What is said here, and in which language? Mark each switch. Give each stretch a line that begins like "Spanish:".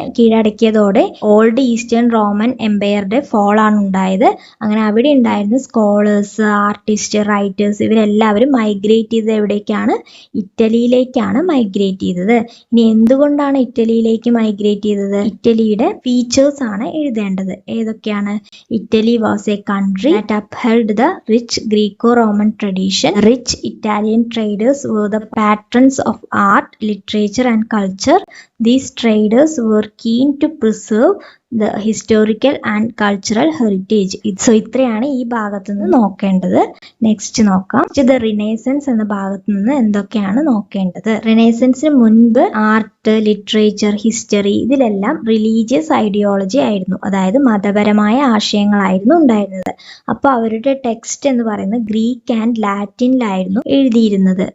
Malayalam: കീഴടക്കിയതോടെ old eastern Roman എംപയറുടെ fall ആണ് ഉണ്ടായത്. അങ്ങനെ അവിടെ ഉണ്ടായിരുന്ന സ്കോളേഴ്സ്, ആർട്ടിസ്റ്റ്, റൈറ്റേഴ്സ് ഇവരെല്ലാവരും മൈഗ്രേറ്റ് ചെയ്തത് എവിടേക്കാണ്? ഇറ്റലിയിലേക്കാണ് മൈഗ്രേറ്റ് ചെയ്തത്. ഇനി എന്തുകൊണ്ടാണ് ഇറ്റലിയിലേക്ക് മൈഗ്രേറ്റ് ചെയ്തത്? ഇറ്റലിയുടെ ഫീച്ചേഴ്സ് ആണ് എഴുതേണ്ടത്. ഏതൊക്കെയാണ്?
English: Italy was a country that upheld the rich Greco-Roman tradition. Rich Italian traders were the patrons of art, literature and culture. These traders were keen to preserve the historical and cultural heritage.
Malayalam: So ഇത്രയാണ് ഈ ഭാഗത്ത് നിന്ന് നോക്കേണ്ടത്. Next നോക്കാം. ഇത് renaissance എന്ന ഭാഗത്ത് നിന്ന് എന്തൊക്കെയാണ് നോക്കേണ്ടത്? റിനൈസൻസിന് മുൻപ് ആർട്ട്, ലിറ്ററേച്ചർ, ഹിസ്റ്ററി ഇതിലെല്ലാം റിലീജിയസ് ഐഡിയോളജി ആയിരുന്നു. അതായത് മതപരമായ ആശയങ്ങളായിരുന്നു ഉണ്ടായിരുന്നത്. അപ്പൊ അവരുടെ ടെക്സ്റ്റ് എന്ന് പറയുന്നത് ഗ്രീക്ക് ആൻഡ് ലാറ്റിനിലായിരുന്നു എഴുതിയിരുന്നത്.